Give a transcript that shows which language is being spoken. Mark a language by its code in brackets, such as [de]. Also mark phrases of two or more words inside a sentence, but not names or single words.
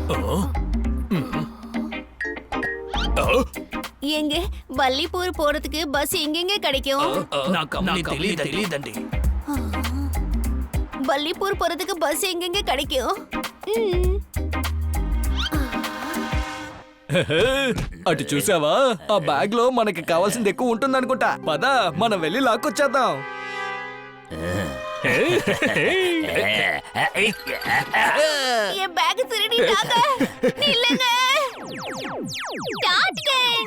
[ta] எங்க வள்ளிப்பூர் போறதுக்கு பஸ் எங்கெங்க கிடைக்கும்? தெரியலண்டி. வள்ளிப்பூர் போறதுக்கு பஸ் எங்கெங்க கிடைக்கும்? [te] అటు చూసావా? ఆ బ్యాగ్ లో మనకి కావాల్సింది ఎక్కువ ఉంటుందనుకుంటా. పద మనం వెళ్ళి లాక్కొచ్చేద్దాం. [ta] என் பேக் திருடிட்டாங்க. நில்லுங்க. டாட்கன்.